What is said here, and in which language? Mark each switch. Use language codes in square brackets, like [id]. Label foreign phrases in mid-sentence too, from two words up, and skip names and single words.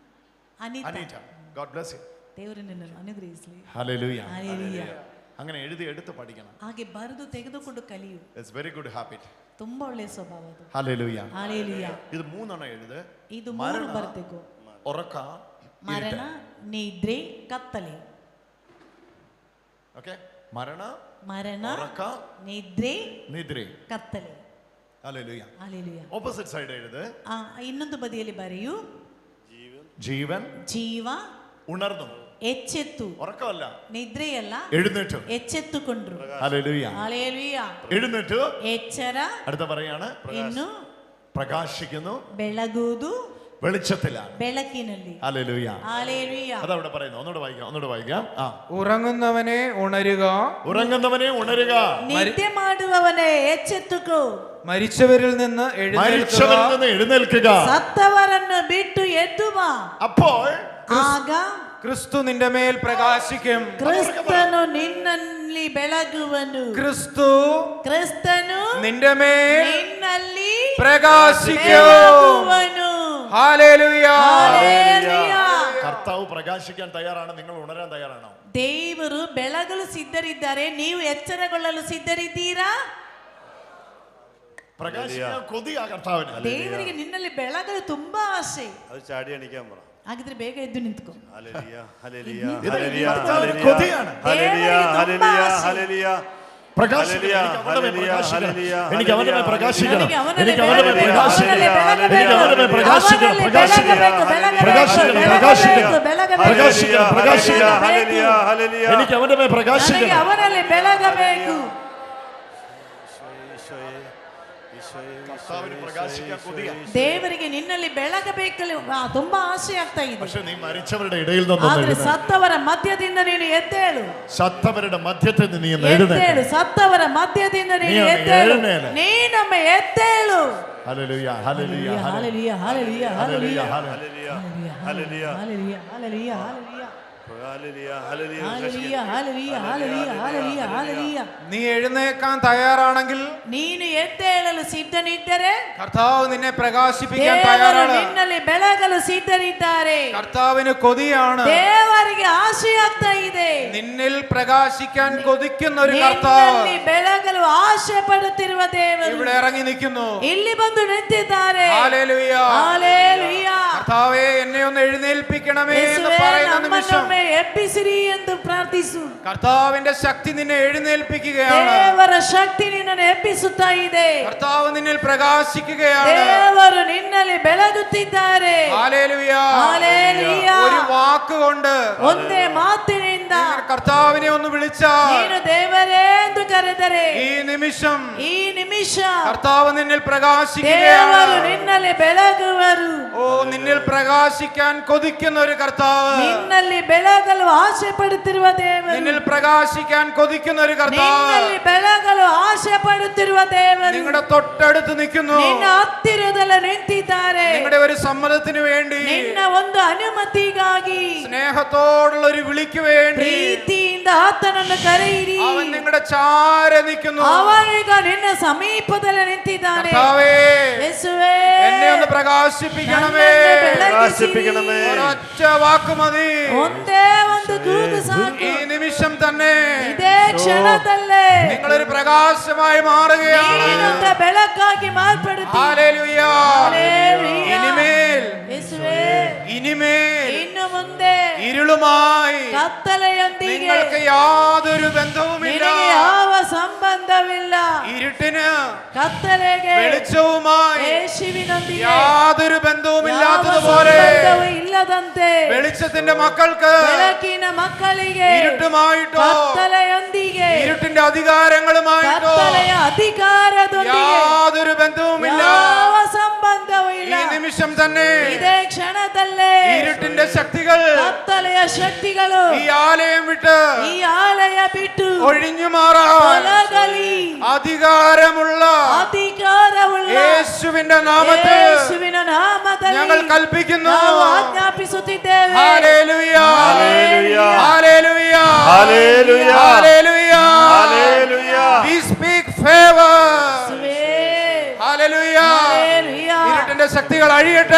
[en] Anita. God bless you. [kn] ದೇವರು ನಿನ್ನನ್ನು ಅನುಗ್ರಹಿಸಲಿ. [ml] ഹല്ലേലൂയ. [kn] ಹಾಲೆಲೂಯ. [ml] അങ്ങനെ എഴുതി എടുത്ത് പഠിക്കണം. [kn] ಹಾಗೆ ಬರೆದು ತೆಗೆದುಕೊಂಡು ಕಲಿಯು. [en] It's very good habit. [kn] ತುಂಬಾ ಒಳ್ಳೆಯ ಸ್ವಭಾವ ಅದು. [ml] ഹല്ലേലൂയ. [kn] ಹಾಲೆಲೂಯ. [ml] ഇത് മൂന്നെണ്ണം എഴുത്. [kn] ಇದು ಮೂರು ಬರಬೇಕು. [ml] ഉറക്ക, [kn] ಮರಣ, ನಿದ್ರೆ, ಕತ್ತಲೆ. [ml] ഓക്കേ, മരണ, [kn] ഉറക്ക, നിದ್ರೆ, ಕತ್ತಲೆ. [ml] ഹല്ലേലൂയ. [kn] ಹಾಲೆಲೂಯ. [en] opposite side എഴുത്. [kn] ಇನ್ನೊಂದು ಬದಿಯಲ್ಲಿ ಬರೆಯು. [ml] ജീവൻ, [kn] ಜೀವ, [ml] ഉണർന്നു, [kn] ಎಚ್ಚೆತ್ತು, [ml] ഉറക്കമല്ല, [kn] ನಿದ್ರೆಯಲ್ಲ, [ml] എഴുന്നേറ്റു, [kn] ಎಚ್ಚೆತ್ತುಕೊಂಡ್ರು. [ml] ഹല്ലേലൂയ. [kn] ಹಾಲೆಲೂയ. [ml] എഴുന്നേറ്റു, [kn] ಎಚ್ಚರ, [ml] അടുത്ത പറയാണ് [kn] ಇನ್ನು [ml] പ്രകാശിക്കുന്നു, [kn] ಬೆಳಗುವುದು, [ml] വെളിച്ചത്തിലാണ്, [kn] ಬೆಳಕಿನಲ್ಲಿ. [ml] ഹല്ലേലൂയ. [kn] ಹಾಲೆಲೂയ. [ml] അതവിടെ പറയുന്നു. ഒന്നുകൂടെ വായിക്കാം. ഉറങ്ങുന്നവനെ ഉണരുക, ഉറങ്ങുന്നവനെ ഉണരുക, [kn] ನಿದ್ದೆ ಮಾಡುವವನೇ ಎಚ್ಚೆತ್ತುಕೋ, [ml] മരിച്ചവരിൽ നിന്ന് എഴുന്നേൽക്കുക, [kn] ಸತ್ತವರನ್ನು ಬಿಟ್ಟು ಎದ್ದು ಬಾ. [ml] അപ്പോൾ [kn] ಆಗ [ml] ക്രിസ്തു നിന്റെ മേൽ പ്രകാശിക്കും. [kn] ಕ್ರಿಸ್ತನು ನಿನ್ನಲ್ಲಿ ಬೆಳಗುವನು. [ml] ക്രിസ്തನು നിന്റെ മേൽ [kn] ನಿನ್ನಲ್ಲಿ [ml] പ്രകാശിക്കും. [kn] ಬೆಳಗುವನು. [ml] ഹല്ലേലൂയ. [kn] ಹಾಲೆಲೂಯ. [ml] കർത്താവ് പ്രകാശിക്കാൻ തയ്യാറാണ്. നിങ്ങൾ ഉണരാൻ തയ്യാറാണോ? [kn] ದೇವರು ಬೆಳಗಲು ಸಿದ್ಧರಿದ್ದಾರೆ. ನೀವು ಎಚ್ಚರಗೊಳ್ಳಲು ಸಿದ್ಧರಿದ್ದೀರಾ? [ml] പ്രകാശിക്കാൻ കൊതിയാ കർത്താവിന്. [kn] ದೇವರಿಗೆ ನಿನ್ನಲ್ಲಿ ಬೆಳಗಲು ತುಂಬಾ ಆಸೆ. [ml] അത് ചാടി എണീക്കാൻ പറ. [kn] ಹಾಗಿದ್ರೆ ಬೇಗ ಎದ್ದು ನಿಂತ್ಕೊ. [ml] ഹല്ലേലൂയ, ഹല്ലേലൂയ, ഇത് ഹല്ലേലൂയ, കർത്താവിന് ഹല്ലേലൂയ, കൊതിയാണ്. ഹല്ലേലൂയ, ഹല്ലേലൂയ, ഹല്ലേലൂയ. പ്രകാശിക്കണം. എനിക്ക് അവന്റെ മേൽ പ്രകാശിക്കണം. എനിക്ക് അവന്റെ മേൽ പ്രകാശിക്കണം. എനിക്ക് അവന്റെ എനിക്ക് മേൽ അവന്റെ മേൽ പ്രകാശിക്കണം. പ്രകാശിക്കണം. എനിക്ക് അവന്റെ മേൽ പ്രകാശിക്കണം. പ്രകാശിക്കണം. പ്രകാശിക്കണം. പ്രകാശിക്കണം. പ്രകാശിക്കണം. ഹല്ലേലൂയ, ഹല്ലേലൂയ. എനിക്ക് അവന്റെ മേൽ പ്രകാശിക്കണം. [kn] ನನಗೆ ಅವನಲ್ಲಿ ಬೆಳಗಬೇಕು. [ml] കർത്താവിന് പ്രകാശിക്കാൻ കൊതിയാ. [kn] ದೇವರಿಗೆ ನಿನ್ನಲ್ಲಿ ಬೆಳಗಬೇಕಲ್ಲಿ ತುಂಬಾ ಆಸೆ ಆಗ್ತಾ ಇದೆ. [ml] പക്ഷെ നീ മരിച്ചവരുടെ ഇടയിൽ നിന്ന് [kn] ಆದ್ರೆ ಸತ್ತವರ ಮಧ್ಯದಿಂದ ನೀನು ಎದ್ದೇಳು. [ml] സത്തവരുടെ മധ്യത്തിൽ നിന്ന് നീ [kn] ಎದ್ದೇಳು. ಸತ್ತವರ ಮಧ್ಯದಿಂದ ನೀನು ಎದ್ದೇಳು. ನೀನೊಮ್ಮೆ ಎದ್ದೇಳು. [ml] ഹല്ലേലൂയ, ഹല്ലേലൂയ, [kn] ಹಾಲೆಲೂಯ, ಹಾಲೆಲೂಯ, ಹಾಲೆಲೂಯ, [ml] ഹല്ലേലൂയ, ഹല്ലേലൂയ, [kn] ಹಾಲೆಲೂಯ, ಹಾಲೆಲೂಯ, ಹಾಲೆಲೂಯ. [ml] ഹല്ലേലൂയ, ഹല്ലേലൂയ, [kn] ಹಾಲೆಲೂയ, ಹಾಲೆಲೂಯ, ಹಾಲೆಲೂಯ, ಹಾಲೆಲೂಯ, ಹಾಲೆಲೂയ. [ml] നീ എഴുന്നേൽക്കാൻ തയ്യാറാണെങ്കിൽ [kn] ನೀನು ಎದ್ದೇಳಲು ಸಿದ್ಧನಿದ್ದರೆ [ml] കർത്താവ് നിന്നെ പ്രകാശിപ്പിക്കാൻ [kn] ದೇವರು [ml] തയ്യാറാണ്. [kn] ನಿನ್ನಲ್ಲಿ ಬೆಳಗಲು ಸಿದ್ಧರಿದ್ದಾರೆ. [ml] കർത്താവിന് കൊതിയാണ്. [kn] ದೇವರಿಗೆ ಆಸೆ ಆಗ್ತಾ ಇದೆ. [ml] നിന്നിൽ പ്രകാശിക്കാൻ കൊതിക്കുന്ന ഒരു കർത്താവ് [kn] ನಿನ್ನಲ್ಲಿ ಬೆಳಗಲು ಆಸೆ ಪಡುತ್ತಿರುವ ದೇವರು [ml] ഇവിടെ ഇറങ്ങി നിൽക്കുന്നു. [kn] ಇಲ್ಲಿ ಬಂದು ನಿಂತಿದ್ದಾರೆ. [ml] ഹല്ലേലൂയ. [kn] ಹಾಲೆಲೂಯ. [ml] കർത്താവേ എന്നെ ഒന്ന് എഴുന്നേൽപ്പിക്കണമേ എന്ന് [kn] ಯೇಸುವೇ, [ml] പറയുന്ന നിമിഷം [kn] ನಮ್ಮನ್ನೊಮ್ಮೆ ಎಬ್ಬಿಸಿರಿ ಎಂದು ಪ್ರಾರ್ಥಿಸು. [ml] കർത്താവിന്റെ ശക്തി നിന്നെ എഴുന്നേൽപ്പിക്കുകയാണ്. [kn] ದೇವರ ಶಕ್ತಿ ನಿನ್ನನ್ನು ಎಬ್ಬಿಸುತ್ತಾ ಇದೆ. [ml] കർത്താവ് നിന്നിൽ പ്രകാശിക്കുകയാണ്. [kn] ದೇವರು ನಿನ್ನಲ್ಲಿ ಬೆಳಗುತ್ತಿದ್ದಾರೆ. [ml] ഹല്ലേലൂയ. [kn] ಹಾಲೆಲೂಯ. [ml] ഒരു വാക്കുകൊണ്ട് [kn] ಒಂದೇ ಮಾತಿನಿಂದ [ml] കർത്താവിനെ ഒന്ന് വിളിച്ചാൽ [kn] ನೀನು ದೇವರೇ ಎಂದು ಕರೆದರೆ [ml] ഈ നിമിഷം കർത്താവ് നിന്നിൽ പ്രകാശിക്കുകയാണ്. [kn] ದೇವರು ನಿನ್ನಲ್ಲಿ ಬೆಳಗುವರು. [ml] ഓ നിന്നിൽ പ്രകാശിക്കാൻ കൊതിക്കുന്ന ഒരു കർത്താവ്, [kn] ನಿನ್ನಲ್ಲಿ ಬೆಳಗಲು ಆಸೆ ಪಡುತ್ತಿರುವ ದೇವರು, [ml] നിന്നിൽ പ്രകാശിക്കാൻ കൊതിക്കുന്ന ഒരു കർത്താവ് [kn] ನಿನ್ನಲ್ಲಿ ಬೆಳಗಲು ಆಸೆ ಪಡುತ್ತಿರುವ ದೇವರು [ml] നിങ്ങളുടെ തൊട്ടടുത്ത് നിൽക്കുന്നു. [kn] ನಿನ್ನ ಹತ್ತಿರದಲ್ಲಿ ನಿಂತಿದ್ದಾರೆ. [ml] നിങ്ങളുടെ ഒരു സമ്മതത്തിന് വേണ്ടി, [kn] ನಿನ್ನ ಒಂದು ಅನುಮತಿಗಾಗಿ, [ml] സ്നേഹത്തോടുള്ള ഒരു വിളിക്ക് വേണ്ടി [kn] ಪ್ರೀತಿಯಿಂದ ಆತನನ್ನು ಕರೆಯಿರಿ. [ml] അവൻ നിങ്ങളുടെ ചാരെ നിൽക്കുന്നു. [kn] ಅವನೀಗ ನಿನ್ನ ಸಮೀಪದಲ್ಲಿ ನಿಂತಿದ್ದಾನೆ. [ml] കർത്താവേ, [kn] ಯೇಸುವೇ, [ml] എന്നെ ഒന്ന് പ്രകാശിപ്പിക്കണമേ. പ്രകാശിപ്പിക്കണമേ. ഒരൊറ്റ വാക്ക് മതി. [kn] ಒಂದೇ ಒಂದು ಕೂಗು ಸಾಕು. [ml] ഈ നിമിഷം തന്നെ [kn] ಇದೇ ಕ್ಷಣದಲ್ಲೇ [ml] നിങ്ങളൊരു പ്രകാശമായി മാറുകയാണ്. [kn] ನೀನೊಂದ ಬೆಳಕಾಗಿ ಮಾರ್ಪಡುತ್ತೀ. [ml] ഹല്ലേലൂയ. ഹല്ലേലൂയ. ഇനിമേൽ [kn] ಯೇಸುವೇ, ಇನ್ನು ಮುಂದೆ [ml] ഇരുളുമായി [kn] ಕತ್ತಲೆಯೊಂದಿಗೆ [ml] നിങ്ങൾക്ക് യാതൊരു ബന്ധവുമില്ല. [kn] ನಿನಗೆ ಯಾವ ಸಂಬಂಧವಿಲ್ಲ. [ml] ഇരുട്ടിന് [kn] ಕತ್ತಲೆಗೆ [ml] വെളിച്ചവുമായി [kn] ಯೇಸುವಿನೊಂದಿಗೆ [ml] യാതൊരു [kn] ಯಾವ [ml] ബന്ധവുമില്ലാത്തതുപോലെ [kn] ಸಂಬಂಧವೂ ಇಲ್ಲದಂತೆ [ml] വെളിച്ചത്തിന്റെ മക്കൾക്ക് [kn] ಬೆಳಕಿನ ಮಕ್ಕಳಿಗೆ [ml] ഇരുട്ടുമായിട്ടോ [kn] ಕತ್ತಲೆಯೊಂದಿಗೆ [ml] ഇരുട്ടിന്റെ അധികാരങ്ങളുമായിട്ടോ [kn] ಕತ್ತಲೆಯ ಅಧಿಕಾರದೊಂದಿಗೆ [ml] യാതൊരു ബന്ധവുമില്ല. [kn] ಯಾವ ಸಂಬಂಧವೂ ಇಲ್ಲ. [ml] ഈ നിമിഷം തന്നെ [kn] ಇದೇ ಕ್ಷಣದಲ್ಲೇ [ml] ഇരുട്ടിന്റെ ശക്തികൾ [kn] ಕತ್ತಲೆಯ ಶಕ್ತಿಗಳು [ml] ഈ ആലയം വിട്ട് [kn] ಈ ಆಲಯ ಬಿಟ್ಟು [ml] ഒഴിഞ്ഞു മാറാൻ [kn] ತೊಲಗಲಿ. [ml] അധികാരമുള്ള [kn] ಅಧಿಕಾರವುಳ್ಳ [ml] യേശുവിന്റെ നാമത്തിൽ [kn] ಯೇಸುವಿನ ನಾಮದಲ್ಲಿ [ml] ഞങ്ങൾ കൽപ്പിക്കുന്നു. [kn] ನಾವು ಆಜ್ಞಾಪಿಸುತ್ತಿದ್ದೇವೆ. [ml] ഹല്ലേലൂയ. ഹല്ലേലൂയ. ഹല്ലേലൂയ. ഹല്ലേലൂയ. ഹല്ലേലൂയ. ഹല്ലേലൂയ. [en] We speak favor. [kn] ಯೇಸುವೇ, [ml] ഹല്ലേലൂയ. ഹല്ലേലൂയ. ഇരുട്ടിന്റെ ശക്തികൾ അഴിയട്ടെ.